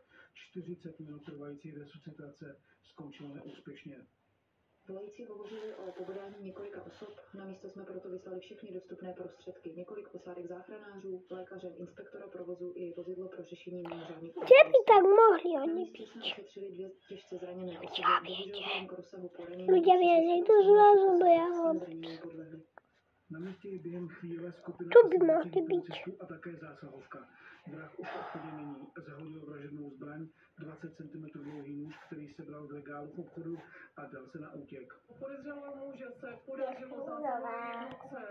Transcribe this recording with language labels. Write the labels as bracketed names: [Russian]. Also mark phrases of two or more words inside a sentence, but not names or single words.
[Czech] 40 minut trvající resuscitace skončila neúspěšně. Volající hovořili o pobodání několika osob, na místo jsme proto vyslali všechny dostupné prostředky, několik posádek záchranářů, lékaře, inspektora provozu i vozidlo pro řešení mimořádných [Slovak] Kde by tak mohli oni byť? [Czech] ošetřili 2 těžce zraněné osoby, [Slovak] Ľudia, viete. [Czech] k rozsahu porení. [Slovak] Ľudia, viete, tu zrazu do ja [Czech] Zranění podlehli. Na místě je během chvíle skupina [Slovak] Tu by mohli byť. [Czech] policistů a také zásahovka. Vrah už v obchodě není. Zahodil vražednou zbraň, 20 cm dlouhý nůž, který sebral z regálu v obchodu a dal se na útěk. Podezřelého muže se podařilo zastavit v noce.